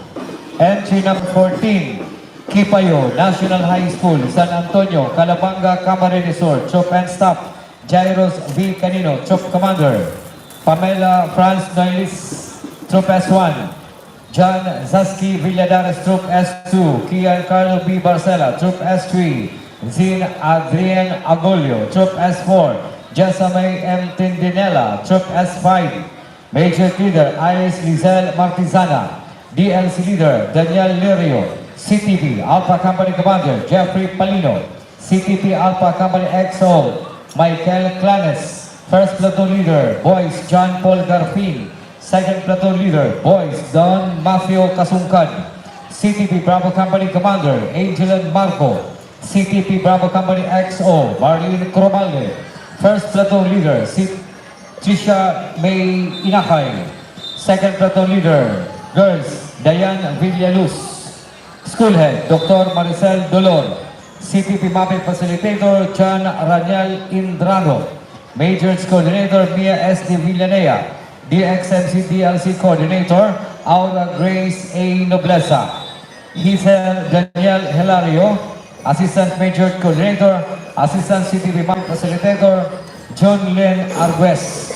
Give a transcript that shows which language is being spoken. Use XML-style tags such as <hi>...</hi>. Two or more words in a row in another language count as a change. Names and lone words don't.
<en>Entry number 14, Kipayo National High School, San Antonio, Calabanga, Camarines Sur. Troop and Staff, Jairos V. Canino, Troop Commander. Pamela Franz Noilis, Troop S1. John Zaski Villadares, Troop S2. Kian Carlo B. Barcela, Troop S3. Zin Adrian Agolio, Troop S4. Jessamay M. Tindinela, Troop S5. Major Leader Iris Lizelle Martizana. DLC Leader Daniel Lirio. CTP Alpha Company Commander Jeffrey Palino. CTP Alpha Company XO Michael Clanes. First Platoon Leader Boys John Paul Garfin. Second Platoon Leader Boys Don Mafio Kasungkan. CTP Bravo Company Commander Angelan Marco. CTP Bravo Company XO Marlene Cromalde. First Platoon Leader, Trisha May Inakay. Second Platoon Leader, Girls, Diane Villaluz. School Head, Dr. Maricel Dolor. CTP Mapping Facilitator, John Raniel Indrano. Majors Coordinator, Mia S. de Villanea. DXMC DLC Coordinator, Aura Grace A. Nobleza. Giselle Daniel Hilario. Assistant Major Coordinator, Assistant CTV Mapping Facilitator, John Len Arguez.</en>